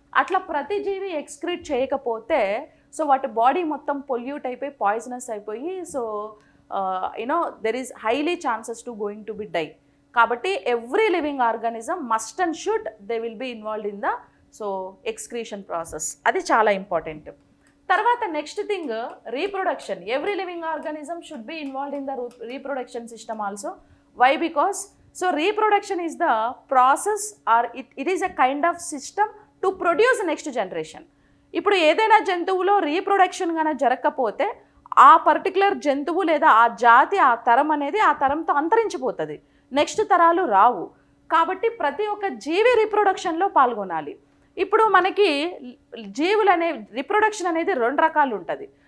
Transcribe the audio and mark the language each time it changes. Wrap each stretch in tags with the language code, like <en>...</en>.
<te>అట్లా ప్రతి జీవి ఎక్స్క్రీట్ చేయకపోతే సో వాటి బాడీ మొత్తం పొల్యూట్ అయిపోయి పాయిజనస్ అయిపోయి so</te> <en>You know there is highly chances to going to be die.</en> <te>కాబట్టి</te> <en>Every living organism must and should they will be involved in the so excretion process.</en> <te>అది చాలా important. తర్వాత next thing reproduction.</te> <en>Every living organism should be involved in the reproduction system also. Why?</en> <te>Because</te> <en>so reproduction is the process or it is a kind of system to produce next generation.</en> <te>ఇప్పుడు ఏదైనా జంతువులో reproduction గానే జరగకపోతే ఆ particular జంతువు లేదా ఆ జాతి, ఆ తరం అనేది ఆ తరంతో అంతరించిపోతుంది, నెక్స్ట్ తరాలు రావు. కాబట్టి ప్రతి ఒక్క జీవి రీప్రొడక్షన్లో పాల్గొనాలి. ఇప్పుడు మనకి జీవులు అనే రీప్రొడక్షన్ అనేది 2 రకాలు ఉంటుంది.</te>